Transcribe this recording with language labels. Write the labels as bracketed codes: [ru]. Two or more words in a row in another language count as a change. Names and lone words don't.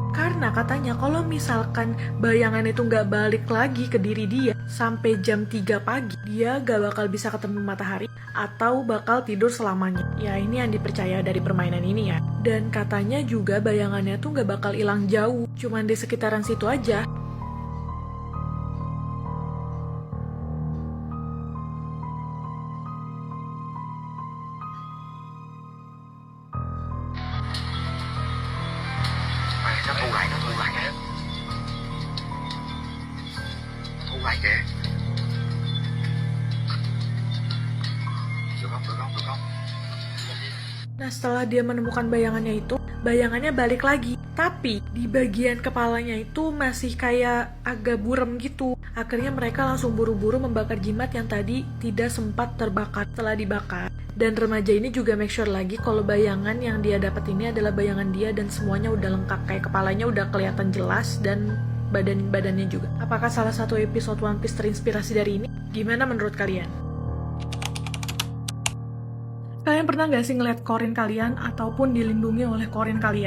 [id] Karena katanya kalau misalkan bayangan itu nggak balik lagi ke diri dia sampai jam 3 pagi, dia nggak bakal bisa ketemu matahari atau bakal tidur selamanya. Ya ini yang dipercaya dari permainan ini ya. Dan katanya juga bayangannya tuh nggak bakal hilang jauh, cuman di sekitaran situ aja. [vi] Nó thu lại kìa. Nó thu lại kìa. Được không? [id] Nah, setelah dia menemukan bayangannya itu, bayangannya balik lagi. Tapi, di bagian kepalanya itu masih kayak agak buram gitu. Akhirnya mereka langsung buru-buru membakar jimat yang tadi tidak sempat terbakar setelah dibakar. Dan remaja ini juga [en] make sure [id] lagi kalau bayangan yang dia dapat ini adalah bayangan dia dan semuanya udah lengkap. Kayak kepalanya udah kelihatan jelas dan badannya juga. Apakah salah satu episode One Piece terinspirasi dari ini? Gimana menurut kalian? Kalian pernah nggak sih ngeliat korin kalian ataupun dilindungi oleh korin kalian?